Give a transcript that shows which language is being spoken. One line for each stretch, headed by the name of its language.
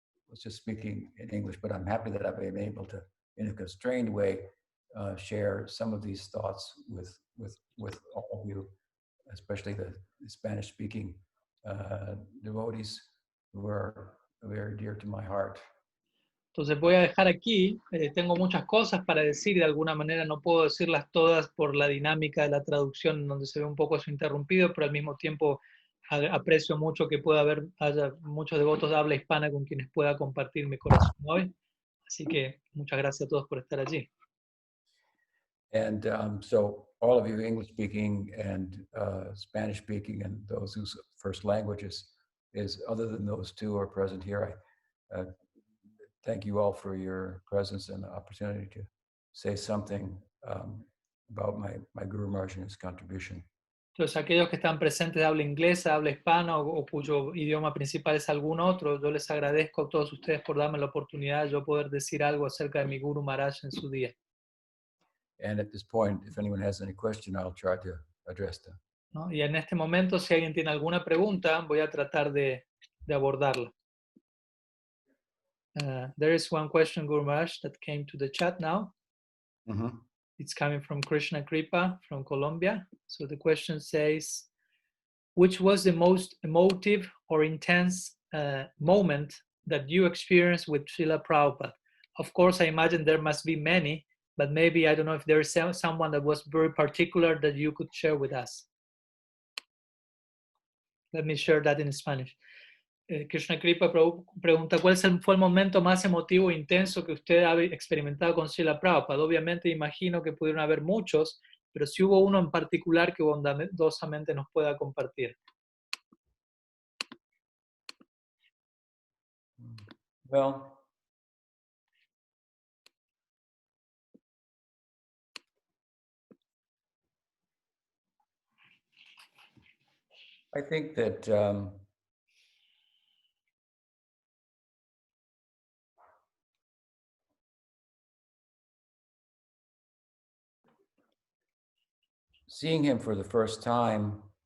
English: was just speaking in English, but I'm happy that I've been able to, in a constrained way, share some of these thoughts with all of you, especially the Spanish-speaking devotees who are very dear to my heart.
Spanish: Entonces voy a dejar aquí, tengo muchas cosas para decir y de alguna manera no puedo decirlas todas por la dinámica de la traducción donde se ve un poco eso interrumpido, pero al mismo tiempo aprecio mucho que haya muchos devotos de habla hispana con quienes pueda compartir mi corazón hoy. Así que muchas gracias a todos por estar allí.
English: And so all of you English-speaking and Spanish-speaking and those whose first languages is other than those two are present here, I thank you all for your presence and the opportunity to say something about my Guru Maharaj and his contribution.
Spanish: Entonces, aquellos que están presentes de habla inglesa, habla hispana o cuyo idioma principal es algún otro, yo les agradezco a todos ustedes por darme la oportunidad de yo poder decir algo acerca de mi Guru Maharaj en su día.
English: And at this point, if anyone has any question, I'll try to address them.
Spanish: ¿No? Y en este momento, si alguien tiene alguna pregunta, voy a tratar de abordarla.
English: There is one question, Guru Maharaj, that came to the chat now. Mm-hmm. It's coming from Krishna Kripa from Colombia. So the question says, which was the most emotive or intense moment that you experienced with Srila Prabhupada? Of course, I imagine there must be many, but maybe, I don't know if there is someone that was very particular that you could share with us. Let me share that in Spanish.
Spanish: Krishna Kripa pregunta, ¿cuál fue el momento más emotivo e intenso que usted ha experimentado con Srila Prabhupada? Obviamente imagino que pudieron haber muchos, pero si hubo uno en particular que bondadosamente nos pueda compartir.
English: Well, I think that seeing him for the first time,